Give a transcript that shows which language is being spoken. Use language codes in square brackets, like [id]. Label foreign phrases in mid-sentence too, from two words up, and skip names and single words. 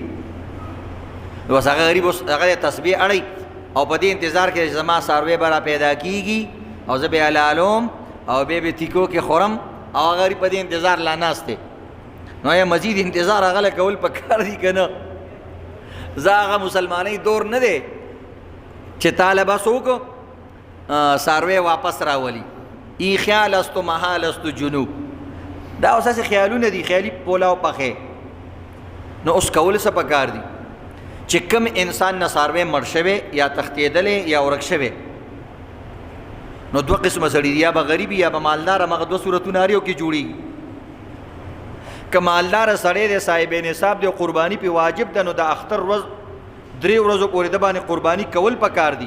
[ps] بس هغه غریب اوس هغه تسبیح اړوي او په دې انتظار کې زما څاروی به را پیدا کیږي او زه به حلالوم او بیا به تیکو کې خورم، او هغه غریب په دې انتظار لا ناست دی. نو یا مزید انتظار هغه له کول پکار دي که نه؟ زه هغه مسلمانۍ دور نه دی چې تاله به څوک څاروی واپس راولي. [fa] ای خیال است و محال است و جنوب، [ps] دا اوس هسې خیالونه دي، خیالي پولاو پخې. نو اوس کول څه پکار دي چې کم انسان نه څاروی مړ شوی یا تښتېدلی یا ورک شوی، نو 2 قسمه سړي دي، یا به غریب یا به مالدار. همغه 2 صورتونه هر یو کې جوړېږي. که مالدار سړی دی صاحب نصاب دی او قرباني پې واجب ده، نو د اختر ورځ 3 ورځو پورې د باندې قرباني کول پکار دي.